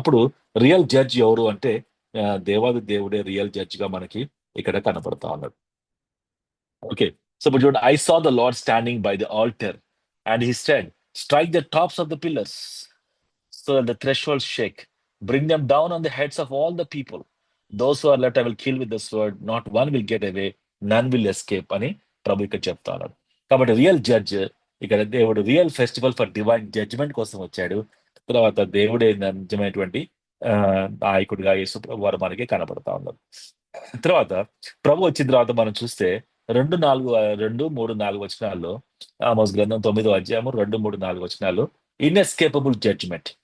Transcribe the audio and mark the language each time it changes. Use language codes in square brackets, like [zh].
[te] అప్పుడు real judge ఎవరు అంటే దేవాది దేవుడే రియల్ జడ్జ్ గా మనకి ఇక్కడ కనపడతా ఉన్నాడు. [en] okay, so [te] ఇప్పుడు చూడండి, [en] I saw the Lord standing by the altar and he said, strike the tops of the pillars so that the thresholds shake. Bring them down on the heads of all the people. Those who are left I will kill with the sword. Not one will get away. None will escape [te] అని ప్రభు ఇక్కడ చెప్తా ఉన్నాడు. కాబట్టి real judge ఇక్కడ దేవుడు [en] real festival for divine judgment [te] కోసం వచ్చాడు. తర్వాత దేవుడే నిజమైనటువంటి నాయకుడిగా యేసు ప్రభు వారు మనకి కనపడతా ఉన్నారు. తర్వాత ప్రభు వచ్చిన తర్వాత మనం చూస్తే 2, 3, 4 వచనాల్లో, ఆమోస్ గ్రంథం 9వ అధ్యాయము 2, 3, 4 వచనాల్లో ఇన్ఎస్కేపబుల్ జడ్జ్మెంట్.